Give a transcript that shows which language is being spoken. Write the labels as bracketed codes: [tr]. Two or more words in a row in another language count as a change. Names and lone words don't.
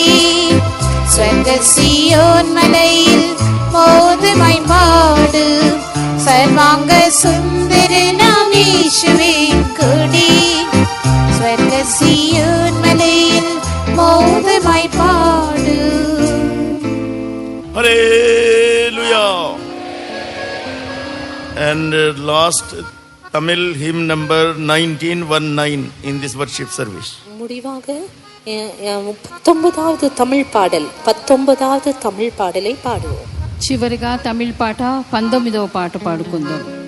[ml] സ്വർഗ സിയോൻ മലയിൽ മോദമായി പാട്. സർവാംഗ സുന്ദരനാം യേശുവിൻ കൊടി. സ്വർഗ സിയോൻ മലയിൽ മോദമായി പാട്. [en] Hallelujah. And last Tamil hymn number 1919 in this worship service. [ta] முடிவாக 19வது தமிழ் பாடல் 19வது தமிழ் பாடலை பாடுவோம். [te] చివరిగా తమిళ పాట 19వ పాట పాడుకుందాం.